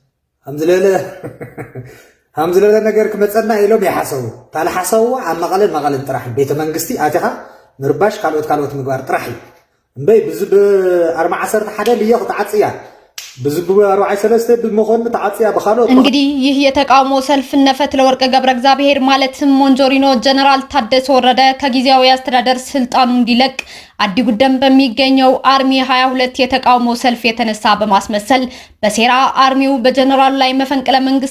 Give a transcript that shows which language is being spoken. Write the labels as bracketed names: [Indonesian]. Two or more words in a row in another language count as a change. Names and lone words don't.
[Tigrinya] ሃምዝ ለለ ነገር ክመፀና ኢሎም ይሓሰቡ ታልሓሰዎ ኣብ መቐለን ጥራሕ ቤተ መንግስቲ ኣቲኻ ምርባሽ ካልኦት ምግባር ጥራሕ እዩ እምበይ ብዝብ 41 ልየ ክትዓፅያ ብዝብ 43 ብመኾን ተዓፅያ በኻሎት። እንግዲህ [Amharic] ይህ የተቃውሞ ሰልፍ ነፈት ለወርቅ ገብረ እግዚአብሔር ማለትም ሞንጆሪኖ ጀነራል ታደሰ ወረደ ከጊዜያዊ አስተዳደር ስልጣኑ እንዲለቅ አዲ ጉደም በሚገኘው አርሚ 22 የተቃውሞ ሰልፍ የተነሳ በማስመሰል በሴራ አርሚው በጀነራሉ ላይ መፈንቅለ መንግስት